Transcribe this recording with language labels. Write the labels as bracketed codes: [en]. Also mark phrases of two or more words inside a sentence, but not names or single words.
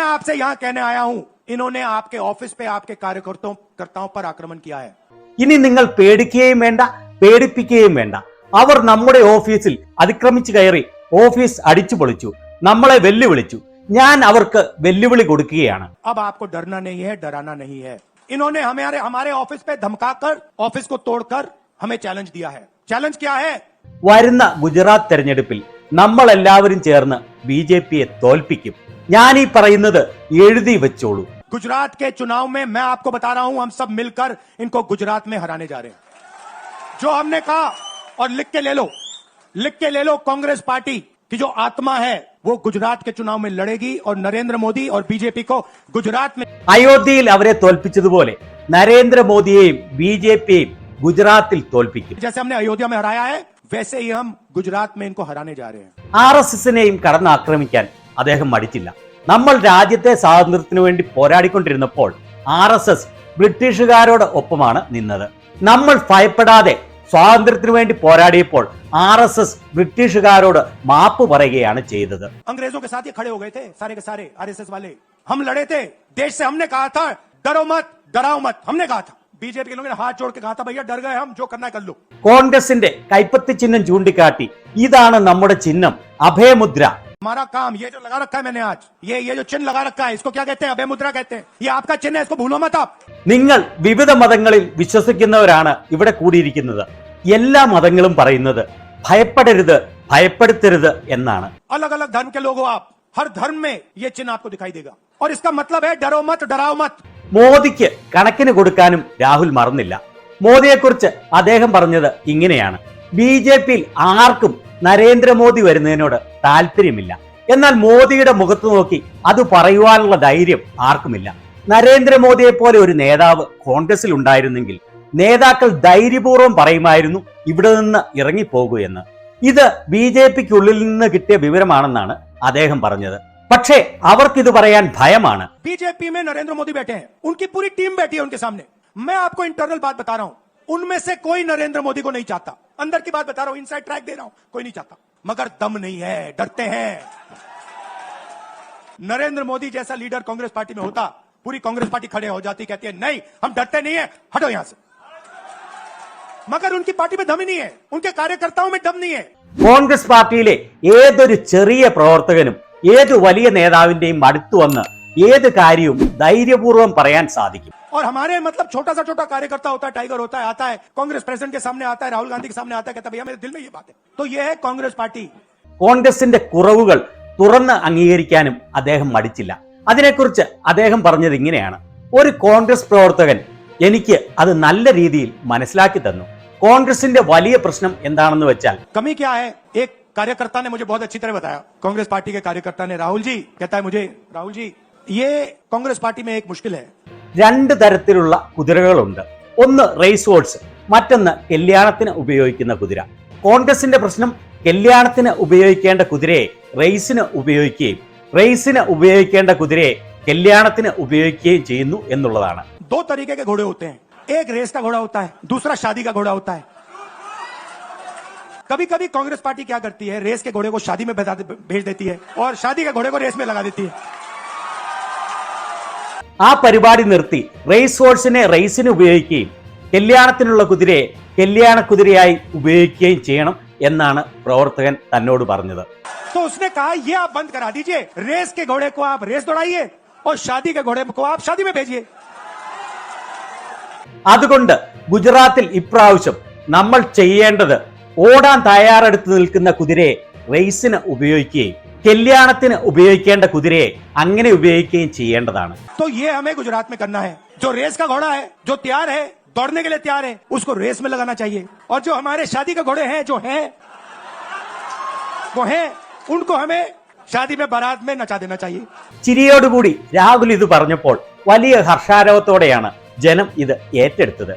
[ml] ഇനി നിങ്ങൾ പേടിക്കുകയും വേണ്ട, പേടിപ്പിക്കുകയും വേണ്ട. അവർ നമ്മുടെ ഓഫീസിൽ അതിക്രമിച്ചു കയറി ഓഫീസ് അടിച്ചു പൊളിച്ചു, നമ്മളെ വെല്ലുവിളിച്ചു. ഞാൻ അവർക്ക് വെല്ലുവിളി കൊടുക്കുകയാണ്. [hi] अब आपको डरना नहीं है, डराना नहीं है. इन्होंने हमारे ऑफिस पे धमकाकर, ऑफिस को तोड़कर हमें चैलेंज दिया है. चैलेंज क्या है? [ml] വരുന്ന ഗുജറാത്ത് തെരഞ്ഞെടുപ്പിൽ നമ്മൾ എല്ലാവരും ചേർന്ന് BJPയെ തോൽപ്പിക്കും. ഞാൻ ഈ പറയുന്നത് എഴുതി വെച്ചോളൂ. [hi] गुजरात के चुनाव में मैं आपको बता रहा हूं, हम सब मिलकर इनको गुजरात में हराने जा रहे हैं. जो हमने कहा, और लिख के ले लो, कांग्रेस पार्टी की जो आत्मा है वो गुजरात के चुनाव में लड़ेगी और नरेंद्र मोदी और BJP को गुजरात में [ml] അയോധ്യയിൽ അവരെ തോൽപ്പിച്ചതുപോലെ നരേന്ദ്രമോദിയെയും BJPയെയും ഗുജറാത്തിൽ തോൽപ്പിക്കും. [hi] जैसे हमने अयोध्या में हराया है, वैसे ही हम गुजरात में इनको हराने जा रहे हैं. [ml] RSSനെയും കടന്നാക്രമിക്കാൻ അദ്ദേഹം മടിച്ചില്ല. നമ്മൾ രാജ്യത്തെ സ്വാതന്ത്ര്യത്തിനു വേണ്ടി പോരാടിക്കൊണ്ടിരുന്നപ്പോൾ RSS ബ്രിട്ടീഷുകാരോട് ഒപ്പമാണ് നിന്നത്. നമ്മൾ ഭയപ്പെടാതെ സ്വാതന്ത്ര്യത്തിനു വേണ്ടി പോരാടിയപ്പോൾ RSS ബ്രിട്ടീഷുകാരോട് മാപ്പ് പറയുകയാണ് ചെയ്തത്. [hi] अंग्रेजों के साथ ये खड़े हो गए थे सारे के सारे RSS वाले. हम लड़े थे देश से. हमने कहा था डरो मत, डराओ मत. हमने कहा था. BJP के लोगों ने हाथ जोड़ के कहा था भैया डर गए हम, जो करना है कर लो. [ml] കോൺഗ്രസിന്റെ കൈപ്പത്തി ചിഹ്നം ചൂണ്ടിക്കാട്ടി ഇതാണ് നമ്മുടെ ചിഹ്നം, അഭയമുദ്ര. [hi] हमारा काम ये जो लगा रखा है मैंने आज, ये जो चिन्ह लगा रखा है, इसको क्या कहते हैं? अभय मुद्रा कहते हैं. ये आपका चिन्ह है, इसको भूलो मत आप. [ml] നിങ്ങൾ വിവിധ മതങ്ങളിൽ വിശ്വസിക്കുന്നവരാണ് ഇവിടെ കൂടിയിരിക്കുന്നത്. എല്ലാ മതങ്ങളും പറയുന്നത് ഭയപ്പെടരുത്, ഭയപ്പെടുത്തരുത് എന്നാണ്. [hi] अलग अलग धर्म के लोग हो आप, हर धर्म में ये चिन्ह आपको दिखाई देगा. और इसका मतलब है डरो मत, डराओ मत. [ml] മോദിക്ക് കണക്കിന് കൊടുക്കാനും രാഹുൽ മറന്നില്ല. മോദിയെക്കുറിച്ച് അദ്ദേഹം പറഞ്ഞത് ഇങ്ങനെയാണ്: BJPയിൽ ആർക്കും നരേന്ദ്രമോദി വരുന്നതിനോട് താല്പര്യമില്ല. എന്നാൽ മോദിയുടെ മുഖത്ത് നോക്കി അത് പറയുവാനുള്ള ധൈര്യം ആർക്കുമില്ല. നരേന്ദ്രമോദിയെ പോലെ ഒരു നേതാവ് കോൺഗ്രസിൽ ഉണ്ടായിരുന്നെങ്കിൽ നേതാക്കൾ ധൈര്യപൂർവ്വം പറയുമായിരുന്നു ഇവിടെ നിന്ന് ഇറങ്ങിപ്പോകൂ എന്ന്. ഇത് BJPക്കുള്ളിൽ നിന്ന് കിട്ടിയ വിവരമാണെന്നാണ് അദ്ദേഹം പറഞ്ഞത്. പക്ഷേ അവർക്കിത് പറയാൻ ഭയമാണ്. [hi] BJP में नरेंद्र मोदी बैठे हैं, उनकी पूरी टीम बैठी है उनके सामने. मैं आपको इंटरनल बात बता रहा हूं, उनमें से कोई नरेंद्र मोदी को नहीं चाहता. अंदर की बात बता रहा हूं, [en] inside track [hi] दे रहा हूं, कोई नहीं चाहता. मगर दम नहीं है, डरते हैं. नरेंद्र मोदी जैसा लीडर कांग्रेस पार्टी में होता, पूरी कांग्रेस पार्टी खड़े हो जाती, कहती है नहीं हम डरते नहीं है, हटो यहां से. मगर उनकी पार्टी में दम ही नहीं है, उनके कार्यकर्ताओं में दम नहीं है. [ml] കോൺഗ്രസ് പാർട്ടിയിലെ ഏതൊരു ചെറിയ പ്രവർത്തകനും ഏത് വലിയ നേതാവിന്റെയും അടുത്തു വന്ന് ഏത് കാര്യവും ധൈര്യപൂർവ്വം പറയാൻ സാധിക്കും. [hi] और हमारे मतलब छोटा सा छोटा कार्यकर्ता होता है, टाइगर होता है, आता है कांग्रेस प्रेसिडेंट के सामने, आता है राहुल गांधी के सामने, आता है, कहता है भैया मेरे दिल में ये बात है. तो ये है कांग्रेस पार्टी. [ml] കോൺഗ്രസിന്റെ കുറവുകൾ തുറന്ന് അംഗീകരിക്കാനും അദ്ദേഹം മടിച്ചില്ല. അതിനെക്കുറിച്ച് അദ്ദേഹം പറഞ്ഞത് ഇങ്ങനെയാണ്: ഒരു കോൺഗ്രസ് പ്രവർത്തകൻ എനിക്ക് അത് നല്ല രീതിയിൽ മനസ്സിലാക്കി തന്നു. കോൺഗ്രസിന്റെ വലിയ പ്രശ്നം എന്താണെന്ന് വെച്ചാൽ, [hi] कमी क्या है? एक कार्यकर्ता ने मुझे बहुत अच्छी तरह बताया, कांग्रेस पार्टी के कार्यकर्ता ने, राहुल जी कहता है मुझे, राहुल जी ये कांग्रेस पार्टी में एक मुश्किल है. [ml] രണ്ട് തരത്തിലുള്ള കുതിരകളുണ്ട്. ഒന്ന് [en] race horse, [ml] മറ്റൊന്ന് കല്യാണത്തിന് ഉപയോഗിക്കുന്ന കുതിര. കോൺഗ്രസിന്റെ പ്രശ്നം കല്യാണത്തിന് ഉപയോഗിക്കേണ്ട കുതിരയെ റേസിന് ഉപയോഗിക്കുകയും റേസിന് ഉപയോഗിക്കേണ്ട കുതിരയെ കല്യാണത്തിന് ഉപയോഗിക്കുകയും ചെയ്യുന്നു എന്നുള്ളതാണ്. [hi] दो तरीके के घोड़े होते हैं, एक रेस का घोड़ा होता है, दूसरा शादी का घोड़ा होता है. कभी कभी कांग्रेस पार्टी क्या करती है, रेस के घोड़े को शादी में भेज देती है और शादी के घोड़े को रेस में लगा देती है. [ml] ആ പരിപാടി നിർത്തി [en] race horse [ml] റേസിന് ഉപയോഗിക്കുകയും കല്യാണത്തിനുള്ള കുതിരയെ കല്യാണ കുതിരയായി ഉപയോഗിക്കുകയും ചെയ്യണം എന്നാണ് പ്രവർത്തകൻ തന്നോട് പറഞ്ഞത്. [hi] तो उसने कहा ये आप बंद करा दीजिए, रेस के घोड़े को आप रेस दौड़ाइए और शादी के घोड़े को आप शादी में भेजिए. [ml] അതുകൊണ്ട് ഗുജറാത്തിൽ ഇപ്രാവശ്യം നമ്മൾ ചെയ്യേണ്ടത് ഓടാൻ തയ്യാറെടുത്ത് നിൽക്കുന്ന കുതിരയെ റേസിന് ഉപയോഗിക്കുകയും കല്യാണത്തിന് ഉപയോഗിക്കേണ്ട കുതിരയെ അങ്ങനെ ഉപയോഗിക്കുകയും ചെയ്യേണ്ടതാണ്. [hi] तो ये हमें गुजरात में करना है. जो रेस का घोड़ा है, जो तैयार है, दौड़ने के लिए तैयार है, उसको रेस में लगाना चाहिए. और जो हमारे शादी के घोड़े हैं, जो हैं, वो हैं, उनको हमें शादी में बारात में नचा देना चाहिए. [ml] ചിരിയോടുകൂടി രാഹുൽ ഇത് പറഞ്ഞപ്പോൾ വലിയ ഹർഷാരവത്തോടെയാണ് ജനം ഇത് ഏറ്റെടുത്തത്.